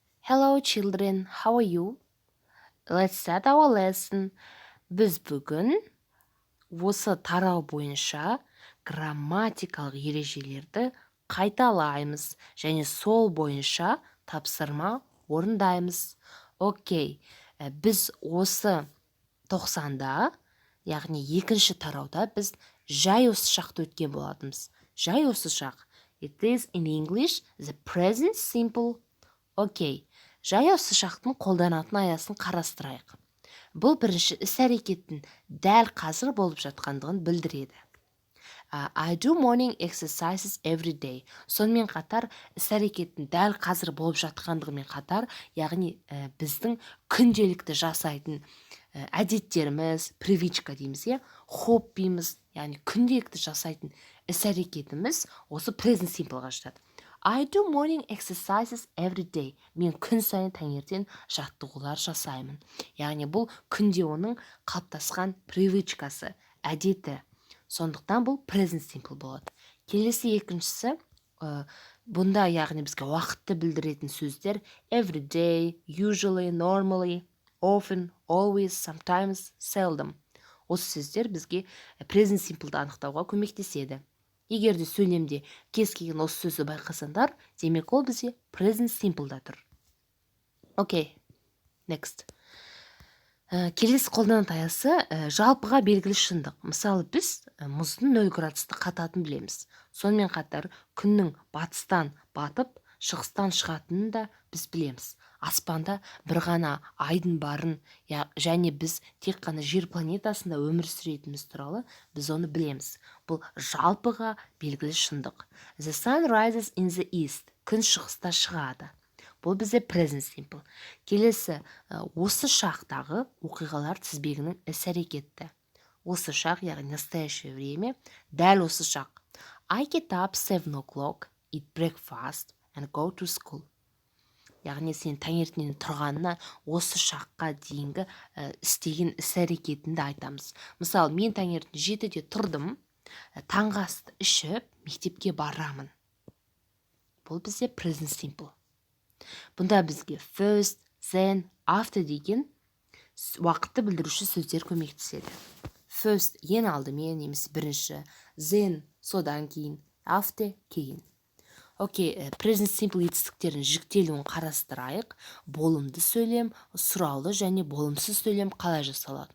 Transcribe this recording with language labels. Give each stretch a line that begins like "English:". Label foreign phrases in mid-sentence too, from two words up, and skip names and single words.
English: Hello children, how are you? Let's start our lesson.
Kazakh: Біз бүгін осы тарау бойынша грамматикалық ережелерді қайталаймыз және сол бойынша тапсырма орындаймыз. Окей, біз осы 90-да, яғни екінші тарауда біз жай осы шақты өткен болатынбыз. Жай осы шақ.
English: It is in English the present simple.
Kazakh: Окей, жай осы шақтың қолданатын аясын қарастырайық. Бұл бірінші іс-әрекеттің дәл қазір болып жатқандығын білдіреді.
English: I do morning exercises every day.
Kazakh: Сонымен қатар іс-әрекеттің дәл қазір болып жатқандығымен қатар, яғни біздің күнделікті жасайтын әдеттеріміз, привычка дейміз, хоббиміз, яғни күнделікті жасайтын іс-әрекетіміз осы
English: present simple-
Kazakh: ға жатады.
English: I do morning exercises every day.
Kazakh: Мен күн сайын таңертең жаттығулар жасаймын. Яғни бұл күнде оның қалыптасқан привычкасы, әдеті. Сондықтан бұл
English: present simple
Kazakh: болады. Келесі екіншісі, бұнда яғни бізге уақытты білдіретін сөздер
English: every day, usually, normally, often, always, sometimes, seldom.
Kazakh: Осы сөздер бізге
English: present simple-
Kazakh: ды анықтауға көмектеседі. Егер де сөйлемде кез келген осы сөзді байқасаңдар, демек ол бізде
English: present simple-
Kazakh: да тұр.
English: Окей, next.
Kazakh: Келесі қолданатын аясы жалпыға белгілі шындық. Мысалы, біз мұздың 0 градусты қататын білеміз. Сонымен қатар күннің батыстан батып, шығыстан шығатынын да біз білеміз. Аспанда бір ғана айдың барын, және біз тек қана жер планетасында өмір сүретініміз туралы біз оны білеміз. Бұл жалпыға белгілі шындық.
English: The sun rises in the east.
Kazakh: Күн шығыста шығады. Бұл бізде
English: present simple.
Kazakh: Келесі, осы шақтағы оқиғалар тізбегінің іс-әрекеті. Осы шақ, яғни
Russian: настоящее время,
Kazakh: дәл осы шақ.
English: I get up 7 o'clock, eat breakfast and go to school.
Kazakh: Яғни сен таңертеңнен тұрғанына осы шаққа дейінгі істеген іс-әрекетінді айтамыз. Мысалы, мен таңертең 7-де тұрдым, таңғы асты ішіп, мектепке барамын. Бұл бізде
English: present simple.
Kazakh: Бұнда бізге
English: first, then, after
Kazakh: деген уақытты білдіруші сөздер көмектеседі. First, ең алдымен, немесе бірінші, then, содан кейін, after, кейін. Окей,
English: present simple
Kazakh: етістіктердің жіктелуін қарастырайық. Болымды сөйлем, сұраулы және болымсыз сөйлем қалай жасалады?